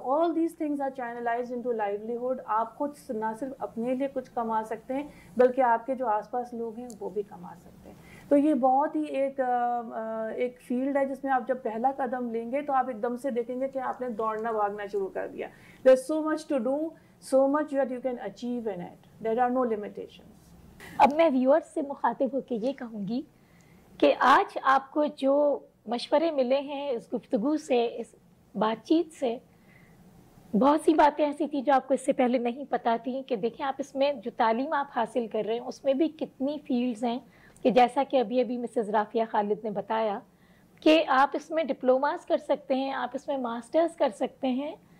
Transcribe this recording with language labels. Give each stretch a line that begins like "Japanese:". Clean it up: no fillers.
English: All these things are channelised into livelihood.
Urdu: آپ خود نہ صرف اپنے لیے کچھ کما سکتے ہیں بلکہ آپ کے جو آس پاس لوگ ہیں وہ بھی کما سکتے ہیں. تو یہ بہت ہی ایک فیلڈ ہے جس میں آپ جب پہلا قدم لیں گے تو آپ ایک دم سے دیکھیں گے کہ آپ نے دوڑنا بھاگنا شروع کر دیا.
English: There's so much to do, so much that you can achieve in it. There are no limitations.
Urdu: اب میں ویورز سے مخاطب ہو کے یہ کہوں گی کہ آج آپ کو جو مشورے ملے ہیں اس گفتگو سے, اس بات چیت سے, بہت سی باتیں ایسی تھیں جو آپ کو اس سے پہلے نہیں پتہ تھیں کہ دیکھیں آپ اس میں جو تعلیم آپ حاصل کر رہے ہیں اس میں بھی کتنی فیلڈز ہیں, کہ جیسا کہ ابھی مسز رافیہ خالد نے بتایا کہ آپ اس میں ڈپلوماز کر سکتے ہیں, آپ اس میں ماسٹرز کر سکتے ہیں.